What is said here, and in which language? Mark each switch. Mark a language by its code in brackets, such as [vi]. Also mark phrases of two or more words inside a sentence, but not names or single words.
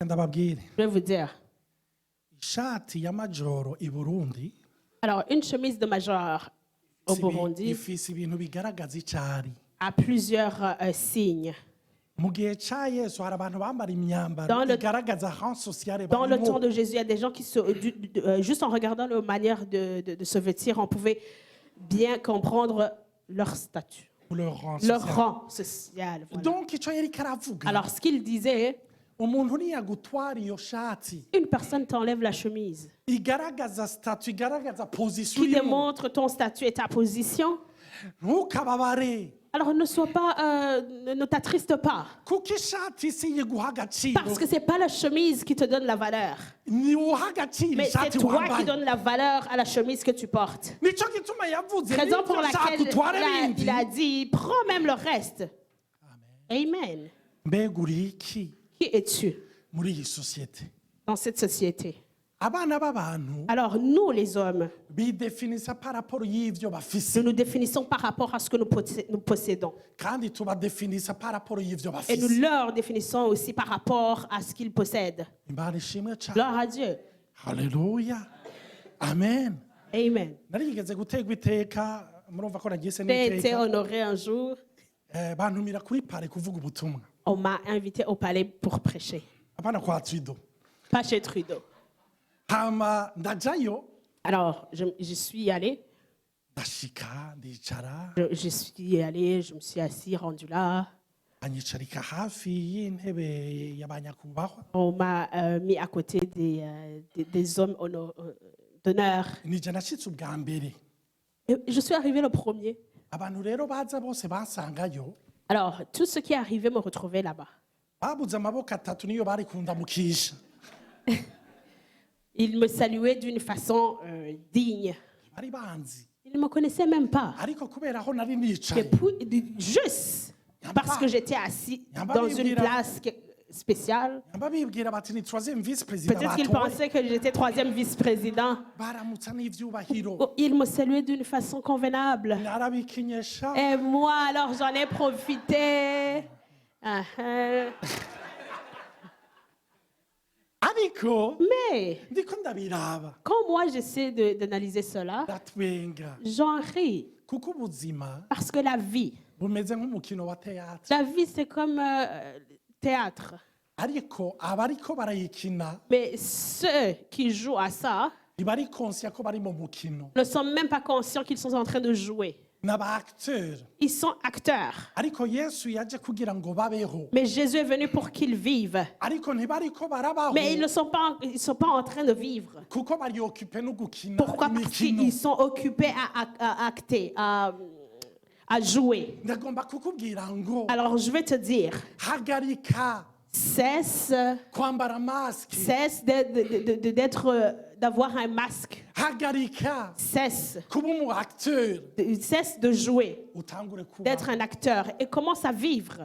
[rn] ndababwire [fr] Je vais vous dire. [rn] ishati y'amajoro i Burundi [fr] Alors, une chemise de major au Burundi [rn] ifise ibintu bigaragaza icari [fr] a plusieurs signes. [rn] mu gihe ca Yesu hari abantu bambara imyambaro [fr] Dans le- [rn] igaragaza [fr] rang sociale Dans le [rn] barimo. [fr] temps de Jésus, il y a des gens qui, juste en regardant leur manière de se vêtir, on pouvait bien comprendre leur statut, leur rang leur social. rang social. Voilà. [rn] donc ico yariko aravuga [fr] Alors, ce qu'il disait, [rn] umuntu niyagutwara iyo shati [fr] une personne t'enlève la chemise, [rn] igaragaza statut igaragaza position [fr] qui [rn] urimo [fr] démontre ton statut et ta position. [rn] ntukababare [fr] Alors, ne t'attriste pas, [rn] kuko ishati si iguha agaciro [fr] parce que c'est pas la chemise qui te donne la valeur, [rn] ni uha agaciro [fr] mais c'est [rn] ishati [fr] toi qui [rn] wambaye [fr] donne la valeur à la chemise que tu portes. [rn] nico gituma yavuze [fr] Raison pour [rn] n'ibyo ushaka [fr] laquelle [rn] utware bindi [fr] il a dit, prends même le reste. Amen. [rn] mbega uri iki [fr] Qui es-tu [rn] muri iyi sosiyete [fr] dans cette société? [rn] abana b'abantu [fr] Alors, nous, les hommes, [rn] bidefinisa [fr] par rapport [rn] y'ivyo bafise [fr] nous nous définissons par rapport à ce que nous possédons. [rn] kandi tubadefinisa [fr] par rapport [rn] y'ivyo [fr] Et nous [rn] bafise [fr] leur définissons aussi par rapport à ce qu'ils possèdent. [rn] imana ishimwe cane [fr] Gloire à Dieu. [rn] haleluya amen Amen. narigeze gutegwa iteka murumva ko nagise [fr] J'ai été [rn] n'iteka [fr] honoré un jour. [rn] bantumira kuri pare kuvuga ubutumwa [fr] On m'a invité au palais pour prêcher. [rn] apana kwa Twido [fr] Pas chez Trudeau. [rn] hama ndajayo [fr] Alors, je suis allé. [rn] ndashika ndicara [fr] Je suis allé, je me suis assis, rendu là. [rn] anyicarika hafi y'intebe y'abanyakubahwa [fr] On m'a mis à côté des hommes d'honneur. [rn] nije nashitse ubwa mbere [fr] Et je suis arrivé le premier. [rn] abantu rero baza bose bansangayo [fr] Alors, tout ce qui est arrivé me retrouvait là-bas. [rn] babuze amaboko atatu niyo bari kundamukisha [fr] Ils me saluaient d'une façon digne. [rn] bari banzi [fr] Ils ne me connaissaient même pas. [rn] ariko kubera aho nari [fr] Et [rn] nicaye [fr] puis, juste parce que j'étais assis dans une place spéciale, [rn] yamba bibwira bati ni [fr] troisième vice président peut-être qu'ils [rn] batoye [fr] pensaient que j'étais troisième vice-président. [rn] baramutsa n'ivyubahiro [fr] Oh, ils me saluaient d'une façon convenable. [rn] narabikinyesha [fr] Et moi, alors, j'en ai profité. Ah, ah. [rn] ariko [fr] Mais [rn] ndiko ndabiraba [fr] quand moi, j'essaie d'analyser cela, [rn] ndatwenga [fr] j'en ris. [rn] kuko ubuzima [fr] Parce que la vie, [rn] bumeze nk'umukino wa teatre [fr] la vie, c'est comme théâtre. [rn] ariko abariko barayikina [fr] Mais ceux qui jouent à ça [rn] ntibari konsiya ko bari mu mukino [fr] ne sont même pas conscients qu'ils sont en train de jouer. [rn] n'aba acteur [fr] Ils sont acteurs. [rn] ariko yesu yaje kugira ngo babeho [fr] Mais Jésus est venu pour qu'ils vivent. [rn] ariko ntibariko barabaho [fr] Mais ils ne sont pas en train de vivre. [rn] kuko bari occupé no gukina [fr] Pourquoi? Parce [rn] imikino [fr] qu'ils sont occupés à acter, à jouer. [rn] ndagomba kukubwira ngo [fr] Alors je vais te dire, [rn] hagarika [fr] cesse [rn] kwambara masike [fr] d'avoir un masque. [rn] hagarika [fr] Cesse [rn] kuba umu acteur [fr] cesse de jouer, [rn] utangure kuba [fr] d'être un acteur et commence à vivre.